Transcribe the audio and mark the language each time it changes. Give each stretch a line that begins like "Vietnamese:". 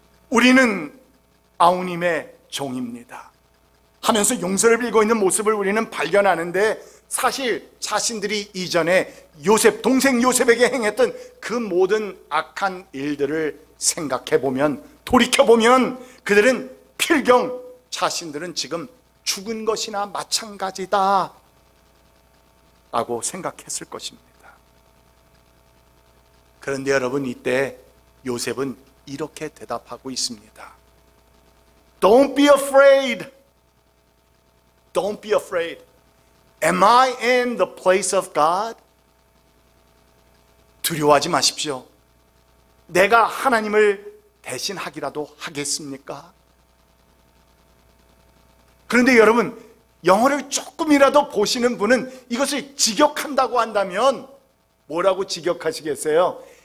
Korean: 우리는 아우님의 종입니다 하면서 용서를 빌고 있는 모습을 우리는 발견하는데, 사실 자신들이 이전에 요셉, 동생 요셉에게 행했던 그 모든 악한 일들을 생각해보면, 돌이켜보면 그들은 필경 자신들은 지금 죽은 것이나 마찬가지다 라고 생각했을 것입니다. 그런데 여러분, 이때 요셉은 이렇게 대답하고 있습니다.
English: Don't be afraid. Don't be afraid. Am I in the place of God?
Korean: 두려워하지 마십시오. 내가 하나님을 대신하기라도 하겠습니까? 그런데 여러분, 영어를 조금이라도 보시는 분은 이것을 직역한다고 한다면 뭐라고 직역하시겠어요?